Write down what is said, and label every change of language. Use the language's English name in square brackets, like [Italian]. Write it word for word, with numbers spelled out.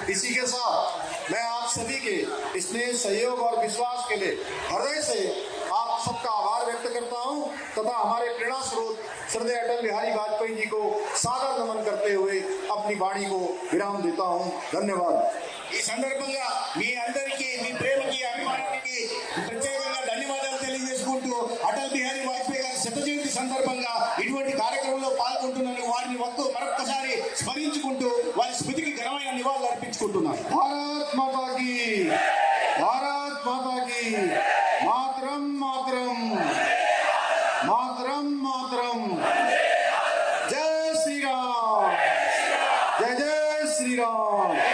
[Hindi] इसी के साथ मैं आप सभी के स्नेह, सहयोग और विश्वास के लिए हृदय से आप सबका आभार व्यक्त करता हूं तथा हमारे प्रेरणा स्रोत श्रद्धेय अटल बिहारी वाजपेयी जी को सादर नमन करते हुए अपनी वाणी को विराम देता हूं। धन्यवाद। [Telugu] ఈ సందర్భంగా మీ అందరికీ, మీ ప్రేమకి, అభిమానానికి ప్రత్యేకంగా ధన్యవాదాలు తెలియజేసుకుంటూ అటల్ బిహారీ వాజ్పేయి గారి శత జయంతి సందర్భంగా ఇటువంటి కార్యక్రమంలో పాల్గొంటున్నందుకు వారిని ఒక్క మరొక్కసారి స్మరించుకుంటూ వారి స్మృతికి ఘనమైన నివాళులు అర్పించుకుంటున్నాను. [Hindi] भारत माता की, भारत माता की, मातरम मातरम, मातरम मातरम, जय श्री राम, जय जय श्री राम।